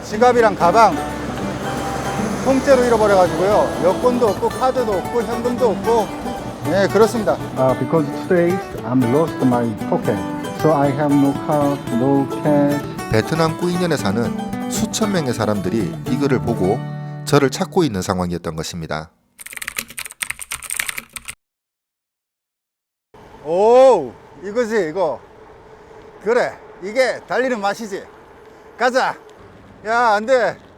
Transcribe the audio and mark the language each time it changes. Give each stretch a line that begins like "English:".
Korean: 지갑이랑 가방 통째로 잃어버려가지고요. 여권도 없고 카드도 없고 현금도 없고, 네, 그렇습니다.
English: Because today I'm lost my pocket, so I have no card, no cash.
Korean: 베트남 꾸이년에 사는 수천 명의 사람들이 이 글을 보고 저를 찾고 있는 상황이었던 것입니다. 오, 이거지, 이거. 그래, 이게 달리는 맛이지. 가자. 야, 안 돼.